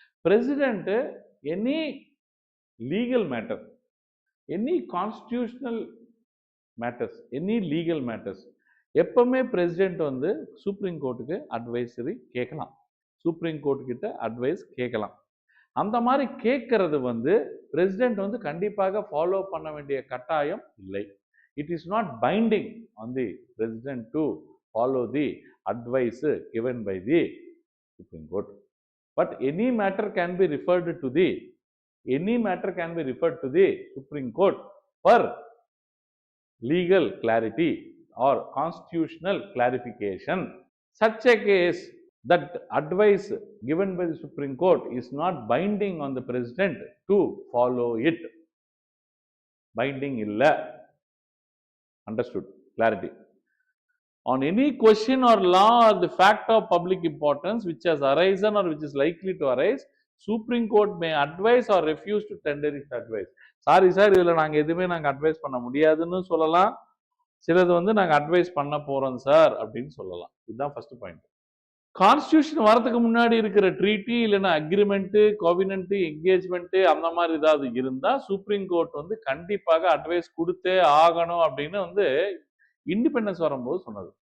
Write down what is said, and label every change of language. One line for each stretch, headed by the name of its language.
Tamil: President any
English: legal matter, any constitutional matters, any legal matters,
Tamil: எப்பவுமே president வந்து supreme கோர்ட்டுக்கு advisory கேட்கலாம், supreme court கிட்ட அட்வைஸ் கேட்கலாம். அந்த மாதிரி கேட்கறது வந்து பிரசிடென்ட் வந்து கண்டிப்பாக ஃபாலோ பண்ண வேண்டிய கட்டாயம் இல்லை.
English: It is not binding on the president to follow the advice given by the Supreme Court. But any matter can be referred to the any matter can be referred to the Supreme Court for legal clarity or constitutional clarification. Such a case that advice given by the Supreme Court is not binding on the President to follow it. Binding illa. Understood? Clarity. On any question or law or the fact of public importance which has arisen or which is likely to arise, Supreme Court may advise or refuse to tender its advice.
Tamil: Sorry sir, இதில் நாங்கள் எதுவுமே advice பண்ண முடியாதுன்னு சொல்லலாம், சிலது வந்து நாங்கள் advice பண்ண போகிறோம் சார் அப்படின்னு சொல்லலாம். இதுதான் ஃபர்ஸ்ட் பாயிண்ட். கான்ஸ்டியூஷன் வரதுக்கு முன்னாடி இருக்கிற ட்ரீட்டி இல்லைன்னா அக்ரிமெண்ட்டு, கோவினன்ட்டு, என்கேஜ்மெண்ட்டு அந்த மாதிரி ஏதாவது இருந்தால் சுப்ரீம் கோர்ட் வந்து கண்டிப்பாக அட்வைஸ் கொடுத்தே ஆகணும் அப்படின்னு வந்து இண்டிபெண்டன்ஸ் வரும்போது சொன்னது.